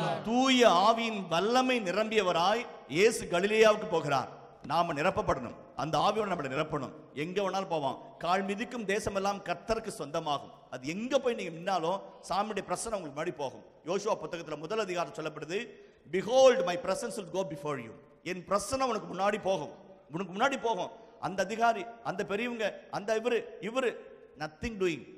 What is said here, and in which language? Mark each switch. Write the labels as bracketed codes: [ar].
[ta] தூய ஆவியின் வல்லமை நிரம்பியவராய் இயேசு கலிலேயாவுக்கு போகிறார். நாம நிரப்பப்படணும், அந்த ஆவியோட நம்மளை நிரப்பணும். எங்க வேணாலும் போவோம். கால் மிதிக்கும் தேசமெல்லாம் கர்த்தருக்கு சொந்தமாகும். அது எங்க போய் நீங்க நின்னாலும் சாமியுடைய பிரசன்னம் உங்களுக்கு முன்னாடி போகும். யோசுவா புத்தகத்துல 1 அதிகாரம் சொல்லப்படுது, [en] behold my presence will go before you. [ta] என் பிரசன்னம் உனக்கு முன்னாடி போகும். அந்த அதிகாரி, அந்த பெரியவங்க, அந்த இவரு [en] nothing doing.